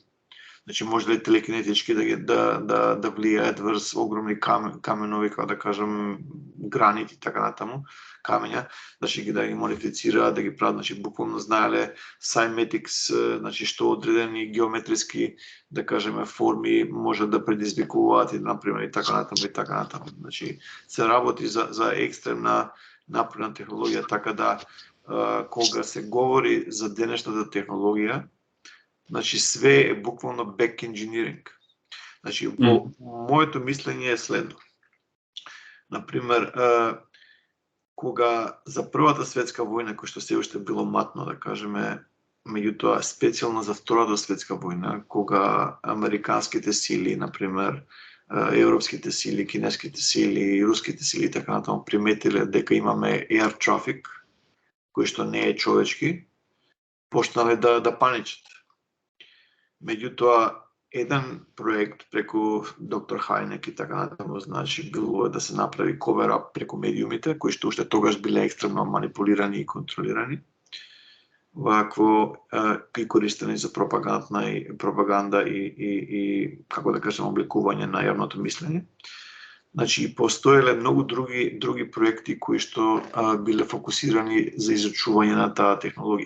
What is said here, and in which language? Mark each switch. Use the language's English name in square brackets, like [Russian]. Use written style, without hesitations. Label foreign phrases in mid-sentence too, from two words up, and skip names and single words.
[Macedonian] Значи можеле телекинетички да влијаат врз огромни каменови, како да кажам, гранити и така натаму, камења, значи да ги модифицираат, да ги прават, значи буквално знаеле cymatics, значи што одредени геометриски, да кажеме, форми може да предизвикуваат и например и така натаму. Значи се работи за екстремна напредна технологија, така да кога се говори за денешната технологија, значи све е буквално [English] back engineering. [Macedonian] Значи моето мислење е следно. Например, кога за Првата светска војна, кој што се уште било матно, да кажеме, меѓутоа специјално за Втората светска војна, кога американските сили, например, европските сили, кинеските сили, руските сили и така натаму приметиле дека имаме [English] air traffic, [Macedonian] кој што не е човечки, почнале да паничат. Меѓутоа, еден проект преку доктор Хајнек и така натаму, значи било да се направи cover-up преку медиумите, кои што уште тогаш биле екстремно манипулирани и контролирани. вакво и користени за пропаганда и како да кажем обликување на јавното мислење. Значи, постоеле многу други проекти кои што биле фокусирани за изучување на таа технологија.